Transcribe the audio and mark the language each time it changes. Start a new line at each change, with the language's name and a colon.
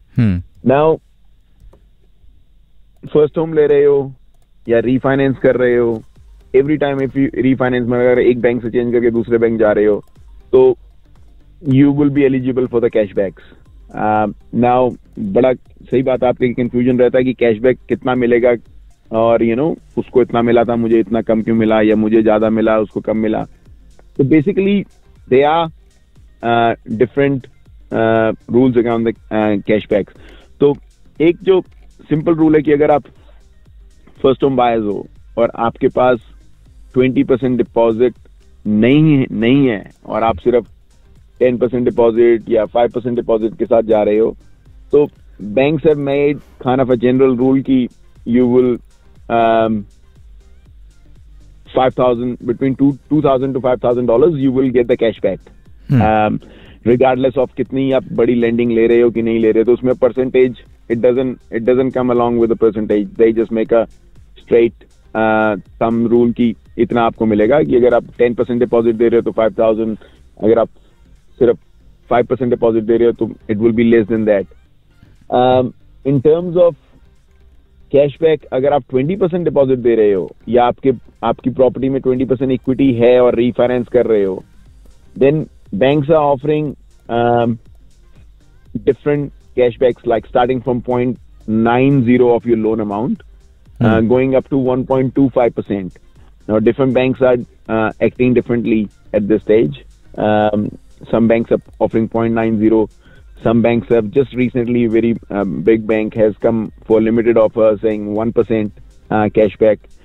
English: now first home
Hindi: ले रहे हो या रीफाइनेंस कर रहे हो,
English: every time if you refinance
Hindi: में अगर एक बैंक से चेंज करके दूसरे बैंक जा रहे हो
English: तो you will be eligible for the cashbacks.
Hindi: Now बड़ा सही बात, आपके कंफ्यूजन रहता है कि कैशबैक कितना मिलेगा और
English: you know
Hindi: उसको इतना मिला था मुझे इतना कम क्यों मिला, या मुझे ज्यादा मिला उसको कम मिला।
English: So basically, there are different rules around the cashbacks.
Hindi: So, एक जो simple rule है कि अगर आप first home buyers हो और आपके पास 20% deposit नहीं है और आप सिर्फ 10% deposit या 5% deposit के साथ जा रहे हो, तो
English: banks have made kind of a general rule
Hindi: कि
English: you will 5,000, between 2,000 to $5,000, you will get the cashback. Regardless of
Hindi: कितनी आप बड़ी lending ले रहे हो कि नहीं ले रहे हो, तो उसमें percentage,
English: it doesn't come along with the percentage. They just make a straight thumb rule
Hindi: कि इतना आपको मिलेगा, कि अगर आप 10% deposit दे रहे हो तो 5,000, अगर आप सिर्फ 5% deposit दे रहे हो तो
English: it will be less than that. In terms of cashback,
Hindi: अगर आप 20% डिपॉजिट दे रहे हो या आपके आपकी प्रॉपर्टी में 20% इक्विटी है और रीफाइनेंस कर रहे हो,
English: Then banks are offering different cashbacks like starting from 0.90 of your loan amount going up to 1.25%। Now different banks are acting differently at this stage, some banks are offering 0.90, some banks have just recently, very big bank has come for limited offer saying 1% cashback.